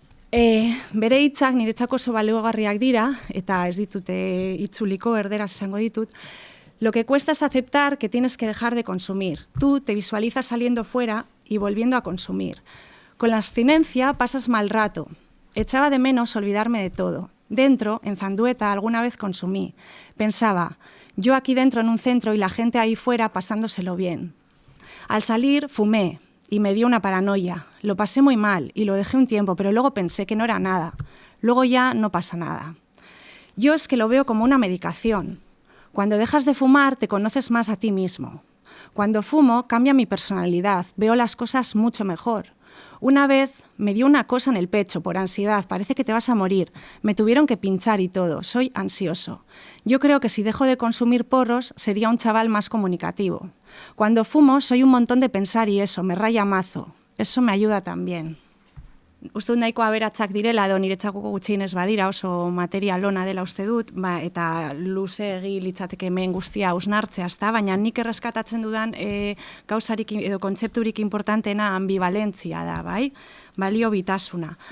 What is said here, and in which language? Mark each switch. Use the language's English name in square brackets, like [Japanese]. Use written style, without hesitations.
[Basque] Bere hitzak niretzako oso baliogarriak dira, eta ez ditute itzuliko, erderaz esango ditut. [Spanish] Lo que cuesta es aceptar que tienes que dejar de consumir. Tú te visualizas saliendo fuera y volviendo a consumir. Con la abstinencia pasas mal rato. Echaba de menos olvidarme de todo. Dentro, en Zandueta, alguna vez consumí. Pensaba, yo aquí dentro en un centro y la gente ahí fuera pasándoselo bien. Al salir, fumé y me dio una paranoia. Lo pasé muy mal y lo dejé un tiempo, pero luego pensé que no era nada. Luego ya no pasa nada. Yo es que lo veo como una medicación. Cuando dejas de fumar, te conoces más a ti mismo. Cuando fumo, cambia mi personalidad, veo las cosas mucho mejor. Una vez me dio una cosa en el pecho por ansiedad, parece que te vas a morir. Me tuvieron que pinchar y todo, soy ansioso. Yo creo que si dejo de consumir porros, sería un chaval más comunicativo. Cuando fumo, soy un montón de pensar y eso, me raya mazo. Eso me ayuda también. [Basque] Uste dut nahiko aberatsak direla, edo niretzako gutxienez badira, oso material ona dela uste dut, eta luzeegi litzateke hemen guztia hausnartzea, baina nik erreskatatzen dudan gauzarik edo kontzepturik importantena ambivalentzia da, bai? Balio bitasuna.